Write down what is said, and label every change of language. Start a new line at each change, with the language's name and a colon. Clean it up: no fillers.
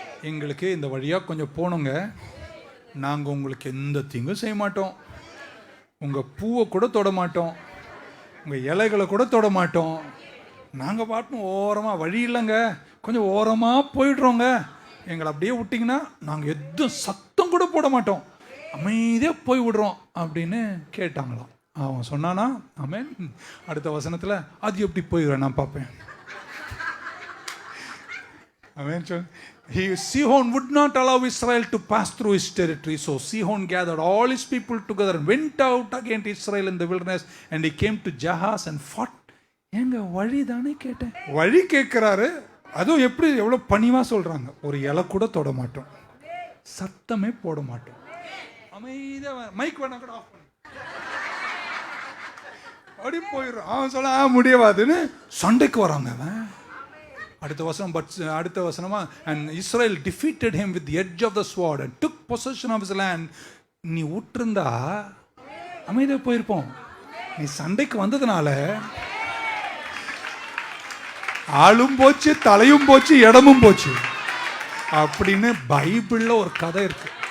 Tamil: எங்களுக்கு இந்த வழியா கொஞ்சம் போனோங்க, நாங்க உங்களுக்கு எந்த தீங்கும் செய்ய மாட்டோம், உங்க பூவை கூட தொட மாட்டோம், உங்க இலைகளை கூட தொட மாட்டோம், நாங்க பாட்டும் ஓரமா, வழி இல்லைங்க, கொஞ்சம் ஓரமா போயிடுறோங்க, எங்களை அப்படியே விட்டிங்கன்னா நாங்கள் எதுவும் சத்தம் கூட போட மாட்டோம், அமைதியாக போய் விடுறோம் அப்படின்னு கேட்டாங்களாம். அவன் சொன்னானா? ஆமென். அடுத்த வசனத்தில் அது எப்படி போயிடுறேன் நான் பார்ப்பேன். ஆமென்.
English: Sihon would not allow Israel to pass through his territory. So Sihon gathered all his people together and went out against Israel in the wilderness, and he came to Jahaz and fought.
Tamil: எங்க வழி தானே கேட்டேன். வழி கேட்கிறாரு, அதுவும் எப்படி எவ்வளவு பணிவா சொல்றாங்க. ஒரு இலை கூட தொட மாட்டோம், சத்தமே போட மாட்டோம், அமைதியா, மைக் வேணா கூட ஆஃப் பண்ணி அப்படி போயிடுறோம். அவன் சொல்ல முடியாதுன்னு சண்டைக்கு வராங்க. அவன் அடுத்த வசனம், அடுத்த வசனமா,
English: and Israel defeated him with the edge of the sword and took possession of his land.
Tamil: நீ விட்டுருந்தா அமைதியா போயிருப்போம், நீ சண்டைக்கு வந்ததுனால ஆளும் போச்சு, தலையும் போச்சு, இடமும் போச்சு அப்படின்னு பைபிள்ல ஒரு கதை இருக்கு.